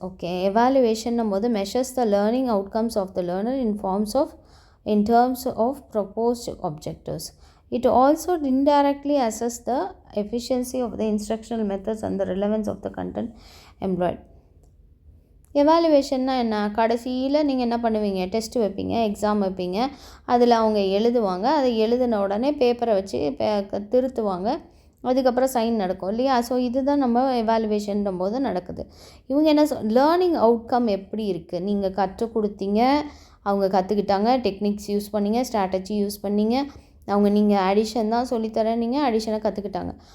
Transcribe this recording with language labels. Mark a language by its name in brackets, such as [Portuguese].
[English] Okay, evaluation போது measures the learning outcomes of the learner in terms of proposed objectives. It also indirectly assesses the efficiency of the instructional methods and the relevance of the content employed. [Tamil] எவாலுவேஷன்னா என்ன, கடைசியில் நீங்கள் என்ன பண்ணுவீங்க, test வைப்பீங்க, exam வைப்பீங்க, அதில் அவங்க எழுதுவாங்க, அதை எழுதின உடனே பேப்பரை வச்சு திருத்துவாங்க, அதுக்கப்புறம் சைன் நடக்கும் இல்லையா. ஸோ இதுதான் நம்ம எவாலுவேஷன்ற போது நடக்குது. இவங்க என்ன லேர்னிங் அவுட்கம் எப்படி இருக்குது, நீங்கள் கற்றுக் கொடுத்தீங்க, அவங்க கற்றுக்கிட்டாங்க, டெக்னிக்ஸ் யூஸ் பண்ணிங்க, ஸ்ட்ராட்டஜி யூஸ் பண்ணிங்க, நீங்கள் அடிஷன் தான் சொல்லித்தரேன், நீங்கள் அடிஷனை கற்றுக்கிட்டாங்க.